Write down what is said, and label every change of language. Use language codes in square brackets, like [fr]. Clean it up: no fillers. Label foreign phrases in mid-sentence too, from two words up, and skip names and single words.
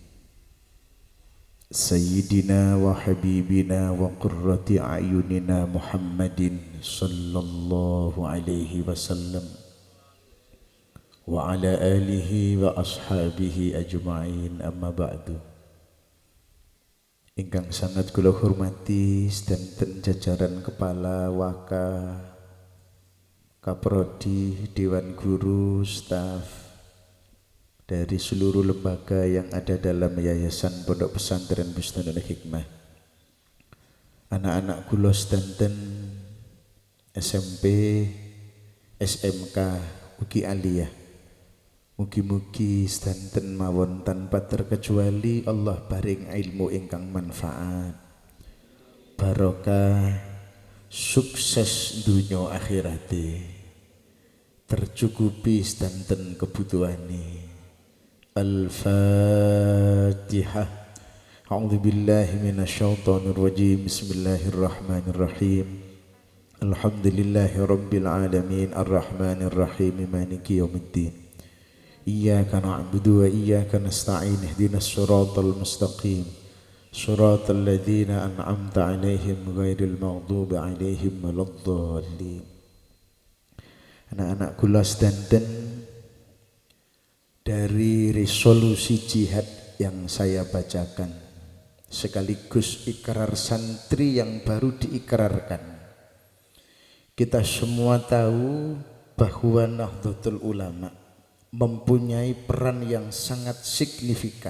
[ar] سيدنا وحبيبنا وقرة أعيننا محمد صلى الله عليه وسلم وعلى آله وأصحابه أجمعين، أما بعد. [jv] Ingkang sangat kula hormati sedanten jajaran kepala waka, kaprodi, dewan guru, [id] staf dari seluruh lembaga yang ada dalam Yayasan Pondok [jv] Pesantren Bustanul Hikmah, anak-anak kula sedanten SMP, SMK, ugi aliyah, mugi-mugi sedanten mawon [id] tanpa terkecuali [jv] Allah paring ilmu ingkang manfaat, barokah, sukses dunya akhirate, tercukupi sedanten kebutuhane. [ar] الفاتحة. أعوذ بالله من الشيطان الرجيم. بسم الله الرحمن الرحيم. الحمد لله رب العالمين، الرحمن الرحيم، مالك يوم الدين. إياك نعبد وإياك نستعين. اهدنا الصراط المستقيم. صراط الذين أنعمت عليهم غير المغضوب عليهم ولا الضالين. [jv] Anak-anak kula sedanten, [id] dari resolusi jihad yang saya bacakan sekaligus ikrar santri yang baru diikrarkan, kita semua tahu bahwa Nahdlatul Ulama mempunyai peran yang sangat signifikan.